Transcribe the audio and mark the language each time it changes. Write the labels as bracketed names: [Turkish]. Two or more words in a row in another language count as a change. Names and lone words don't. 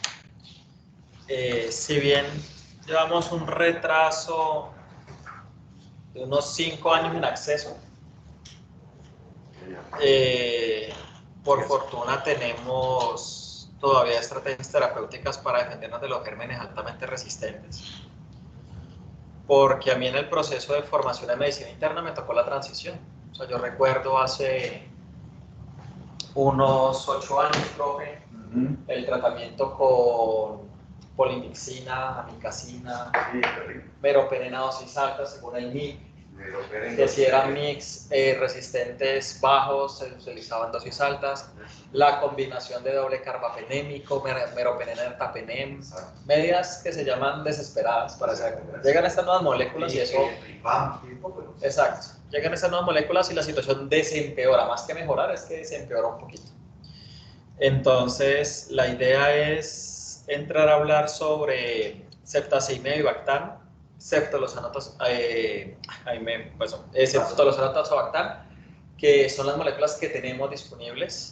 [Spanish] Si bien llevamos un retraso de unos 5 años en acceso, por fortuna tenemos todavía estrategias terapéuticas para defendernos de los gérmenes altamente resistentes, porque a mí en el proceso de formación de medicina interna me tocó la transición. O sea, yo recuerdo hace unos 8 años, profe, el tratamiento con polimixina, amikacina, meropenem a dosis altas según el MIC, que si eran mix resistentes bajos se utilizaban dosis altas, la combinación de doble carbapenémico, meropenem, ertapenem, medidas que se llaman desesperadas para hacer. Llegan estas nuevas moléculas y eso... Exacto, llegan estas nuevas moléculas y la situación desempeora, más que mejorar es que desempeora un poquito. Entonces la idea es entrar a hablar sobre ceftazimib y Bactam, ceftolozanoxazoxabactam, que son las moléculas que tenemos disponibles.